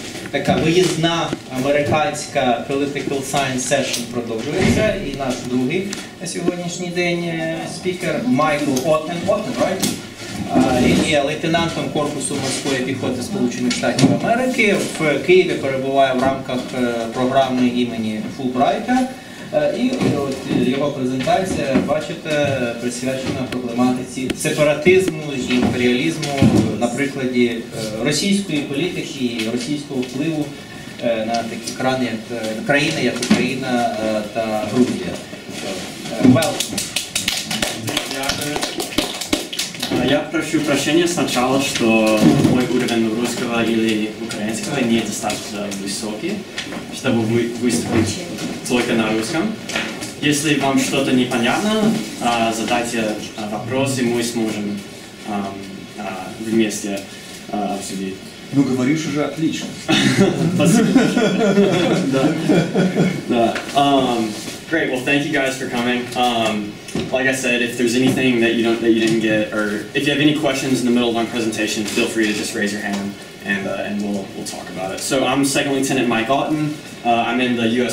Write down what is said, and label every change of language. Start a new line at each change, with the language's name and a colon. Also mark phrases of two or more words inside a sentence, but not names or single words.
Ukrainian: така виїзна американська
English: political science session
Ukrainian: продовжується. І наш другий на сьогоднішній день спікер Майкл Отен Порівняльна. Він є лейтенантом корпусу морської піхоти Сполучених Штатів Америки. В Києві перебуває в рамках програми імені Фулбрайта. І от його презентація, бачите, присвячена проблематиці сепаратизму і імперіалізму на прикладі російської політики і російського впливу на такі країни, як Україна та Грузія.
Russian: Я прошу прощения сначала, что мой уровень русского или украинского недостаточно высокий, чтобы выступить только на русском. Если вам что-то непонятно, задайте вопросы, мы сможем вместе обсудить. Ну, говоришь уже отлично. Спасибо.
English: Great. Well, thank you guys for coming. Like I said, if there's anything that you didn't get, or if you have any questions in the middle of my presentation, feel free to just raise your hand, and we'll talk about it. So I'm Second Lieutenant Майкл Отен. I'm in the U.S.